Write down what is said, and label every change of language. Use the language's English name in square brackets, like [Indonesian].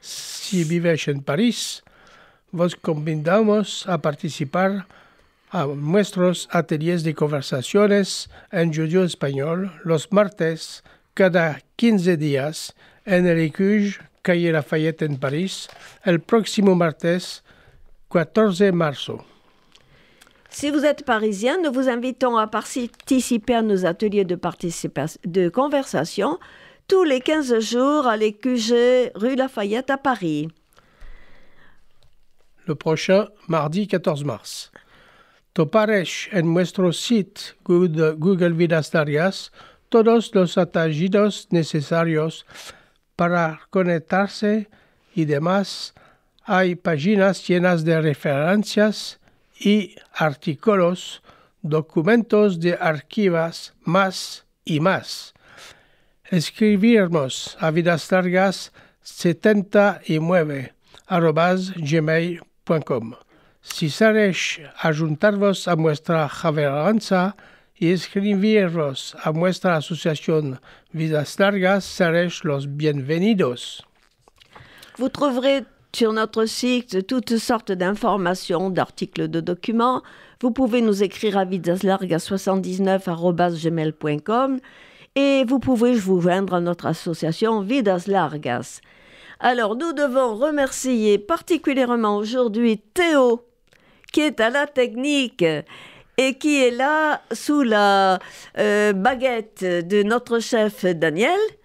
[Ladino] Si vives en París, vos convidamos a participar a nuestros ateliers de conversaciones en judío-español los martes cada 15 días en el Écuge, calle Lafayette en París, el próximo martes 14 marzo. [French] Si vous êtes parisien, nous vous invitons à participer à nos ateliers de conversation tous les 15 jours à l'Écuge, rue Lafayette à Paris. Le prochain mardi 14 mars. [Ladino] Toparesh en nuestro site Google Vidas Largas todos los atallidos necesarios para conectarse y demás. Hay páginas llenas de referencias y artículos, documentos de archivos, más y más. Escribirnos a vidaslargas79@gmail.com. Si queréis ajuntarvos a nuestra javeranza y escribiros a nuestra asociación Vidas Largas, seréis los bienvenidos. [French] Vous trouverez sur notre site toutes sortes d'informations, d'articles, de documents. Vous pouvez nous écrire à vidaslargas79@gmail.com et vous pouvez vous joindre à notre association Vidas Largas. Alors, nous devons remercier particulièrement aujourd'hui Théo, qui est à la technique et qui est là sous la baguette de notre chef Daniel.